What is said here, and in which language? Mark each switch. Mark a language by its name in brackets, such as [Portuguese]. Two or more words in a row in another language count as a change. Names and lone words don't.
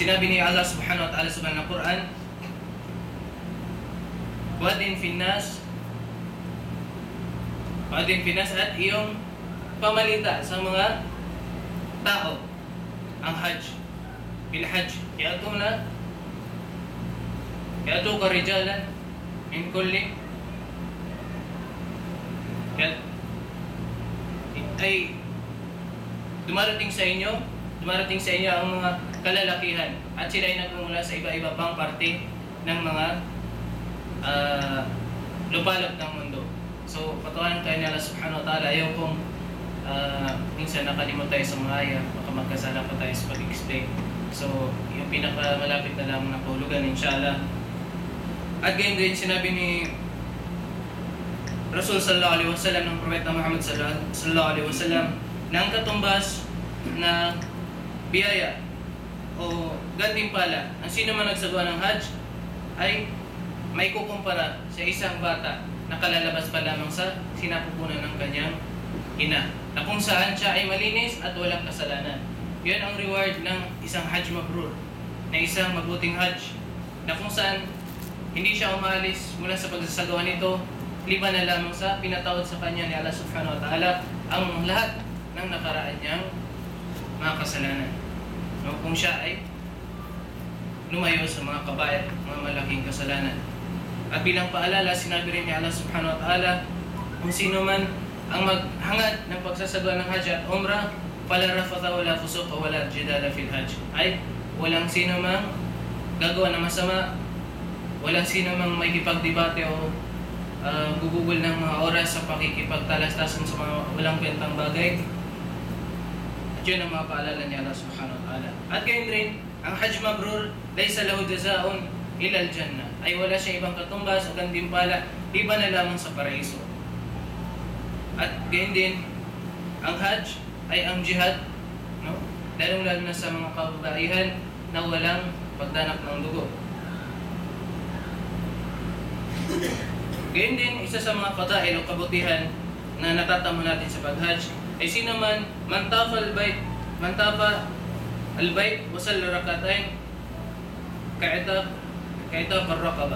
[Filipino] Sinabi ni [Arabic] الله سبحانه وتعالى [Filipino] sa banal na Quran, [Arabic] وأذن في الناس [Filipino] at iyong pamalita sa mga tao ang hajj. [Arabic] بالحج يأتوك رجالا من كل [Filipino] ay dumarating sa inyo ang mga kalalakihan at sila ay nagmumula sa iba-iba pang parte ng mga lupalop ng mundo. So, patawanan tayo ni [Arabic] الله سبحانه وتعالى. [Filipino] Ayaw kong minsan nakalimot tayo sa mga aya, baka magkasala pa tayo sa pag-explain. So, yung pinakamalapit na lamang na kahulugan, inshallah. At gayon din, sinabi ni [Arabic] رسول صلى الله عليه وسلم [Filipino] ng Propeta Muhammad [Arabic] صلى الله عليه وسلم [Filipino] na ang katumbas na biyaya o gantimpala ang sino man nagsagawa ng hajj ay may kukumpara sa isang bata na kalalabas pa lamang sa sinapupunan ng kanyang ina, na kung saan siya ay malinis at walang kasalanan. Yan ang reward ng isang [Arabic] حج مبرور, [Filipino] na isang mabuting hajj, na kung saan hindi siya umalis mula sa pagsasagawa nito, liban na lamang sa pinatawad sa kanya ni [Arabic] الله سبحانه وتعالى [Filipino] ang lahat ng nakaraan niyang mga kasalanan. No, kung siya ay lumayo sa mga kabait, mga malaking kasalanan. At bilang paalala, sinabi rin ni [Arabic] الله سبحانه وتعالى, [Filipino] kung sino man ang maghangad ng pagsasagawa ng hajj at umrah, [Arabic] فلا رفث ولا فسوق ولا جدال في الحج. [Filipino] Ay, walang sino mang gagawa ng masama, walang sino mang may kipagdebate o gugugol ng mga oras sa pakikipagtalastasan sa mga walang kwentang bagay. At yun ang mga paalala ni [Arabic] الله سبحانه وتعالى. [Filipino] At gayon rin, ang [Arabic] حج مبرور ليس له جزاء إلا الجنة. [Filipino] Ay wala siya ibang katumbas o gantimpala, iba na lamang sa paraiso. At gayon din, ang hajj ay ang jihad, no? Lalong-lalo na sa mga kababaihan na walang pagdanak ng dugo. Gayon din, isa sa mga fadail o kabutihan na natatamo natin sa pag-hajj ay sino man [Arabic] من طاف بالبيت وصلى ركعتين كعتق رقبة.